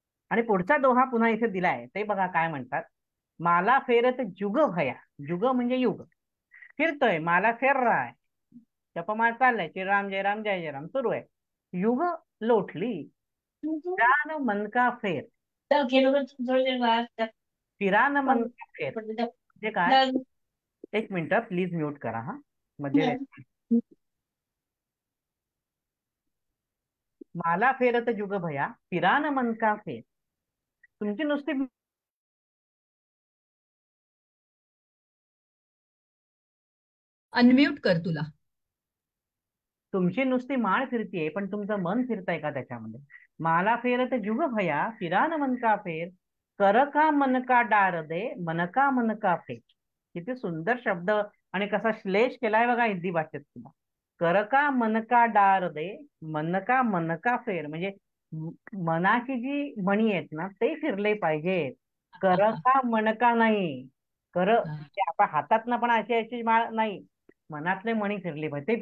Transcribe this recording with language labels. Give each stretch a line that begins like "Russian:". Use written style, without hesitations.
Marathi: आणि पुढचा दोहा पुन्हा इथे दिलाय, ते बघा काय म्हणतात.
Hindi: माला फेरत जुग भया,
Marathi: जुग म्हणजे युग, फिरतोय माला फेर आहे, जपमाळ चाललाय, श्रीराम जय राम जय जय राम सुरू आहे. युग लोटली
Hindi: फिरान मन का फेर,
Marathi: फिरान मन का फेर म्हणजे काय? एक मिनिट प्लीज म्यूट करा हा मध्ये.
Hindi: माला फेरत जुग भया, फिरान मन का फेर.
Marathi: तुमची नुसती अनम्यूट कर तुला. तुमची नुसती माळ फिरतीये पण तुमचं मन फिरतंय का त्याच्यामध्ये?
Hindi: माला फेरत जुग भया, फिरान मन का फेर, कर का मन का डार दे, मन का मन का फेर.
Marathi: किती सुंदर शब्द आणि कसा श्लेष केलाय बघा हिंदी भाषेत सुद्धा.
Hindi: कर का मन का डार दे, मन का फेर
Marathi: म्हणजे मनाची जी मणी आहेत ना ते फिरले पाहिजेत.
Hindi: कर का मन का
Marathi: नाही. कर म्हणजे आपण हातात ना पण अशी अशी माळ नाही, मनातले मणी फिरले पाहिजे.